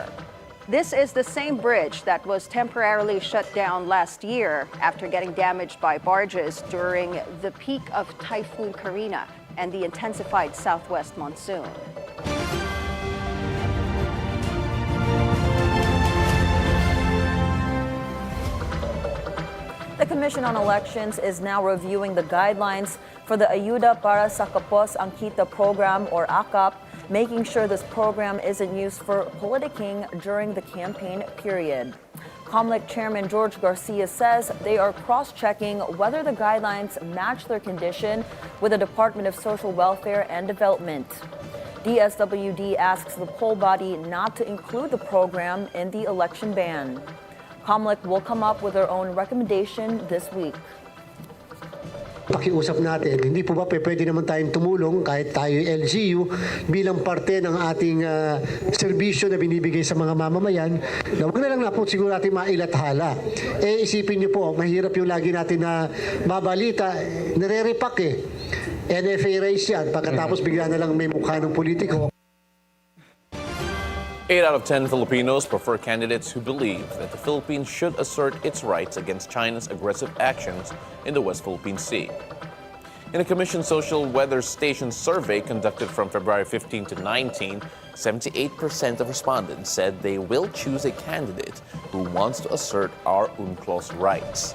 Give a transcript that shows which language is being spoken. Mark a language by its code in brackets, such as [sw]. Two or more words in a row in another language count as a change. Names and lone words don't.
[en] This is the same bridge that was temporarily shut down last year after getting damaged by barges during the peak of Typhoon Karina and the intensified southwest monsoon. The Commission on Elections is now reviewing the guidelines for the Ayuda para sa Kapos ang Kita program, or AKAP, making sure this program isn't used for politicking during the campaign period. COMELEC Chairman George Garcia says they are cross-checking whether the guidelines match their condition with the Department of Social Welfare and Development. DSWD asks the poll body not to include the program in the election ban. COMELEC will come up with their own recommendation this week. [tl] Pakiusap natin, hindi po ba pwede naman tayong tumulong kahit tayo LGU bilang parte ng ating serbisyo na binibigay sa mga mamamayan, na huwag na lang na po siguro natin mailathala. Isipin niyo po, mahirap yung lagi natin na babalita, nare-repack NFA race yan. Pagkatapos bigla na lang may mukha ng politiko. [en] 8 out of 10 Filipinos prefer candidates who believe that the Philippines should assert its rights against China's aggressive actions in the West Philippine Sea. In a Commission Social Weather Station survey conducted from February 15 to 19, 78% of respondents said they will choose a candidate who wants to assert our UNCLOS rights.